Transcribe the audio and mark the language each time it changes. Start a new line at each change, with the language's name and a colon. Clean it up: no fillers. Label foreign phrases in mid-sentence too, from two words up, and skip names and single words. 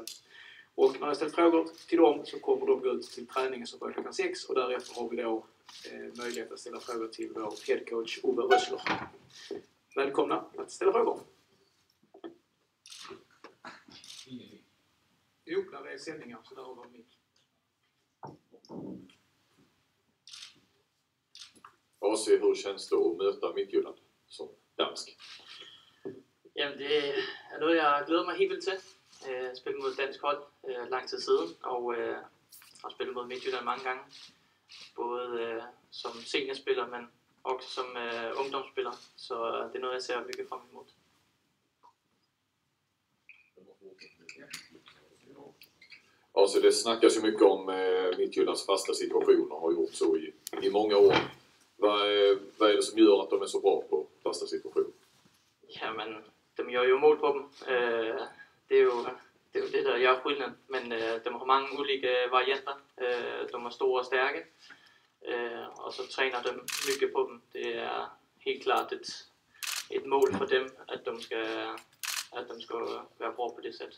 Swedish: Och när jag ställt frågor till dem så kommer de gå ut till träningen som börjar klockan 6 och därefter har vi då möjlighet att ställa frågor till vår headcoach Uwe Rösler. Välkomna att ställa frågor. Jo, där är sändningar så där har vi mitt. AC, hur känns det att möta Midtjylland som dansk?
Danish: Jamen det er noget, jeg glæder mig helt vildt til. Spille mod et dansk hold lang tid siden, og har spillet mod Midtjylland mange gange. Både som seniorspiller, men også som ungdomsspiller. Så det er noget, jeg ser virkelig frem imod.
Swedish: Alltså det snackas ju mycket om Midtjyllands fasta situationer och har gjort så i många år. Vad är det som gör att de är så bra på fasta situationer?
Danish: Jamen, de gør jo mål på dem. Det er jo det, der gør skillnaden. Men de har mange ulike varianter. De er store og stærke. Og så træner de mycket på dem. Det er helt klart et mål for dem, at de skal være bra på det sæt.